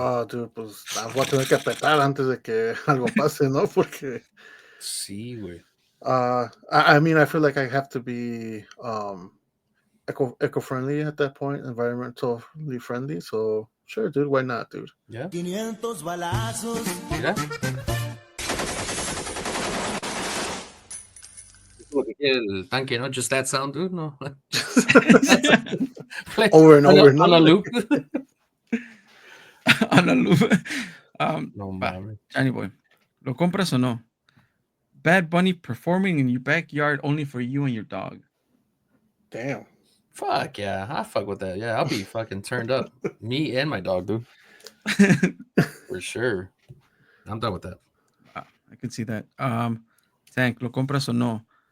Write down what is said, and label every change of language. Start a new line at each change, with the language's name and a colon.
Spanish: Oh, dude, pues voy a tener que apretar antes de que algo pase, ¿no? Porque sí, güey.
English: I mean, I feel like I have to be eco-friendly at that point, environmentally friendly. So sure, dude, why not, dude? Yeah.
Spanish: 500 balazos. Mira. El tanque, no?
English: Just that sound, dude? No. Over and over, on a loop. On a loop.
Spanish: No mames. Johnny Boy, ¿lo compras o no?
English: Bad Bunny performing in your backyard only for you and your dog. Damn. Fuck yeah, I fuck with that. Yeah, I'll be fucking turned up. Me and my dog, dude. For sure. I'm done with that. I can see that. Tank,
Spanish: ¿lo compras o no?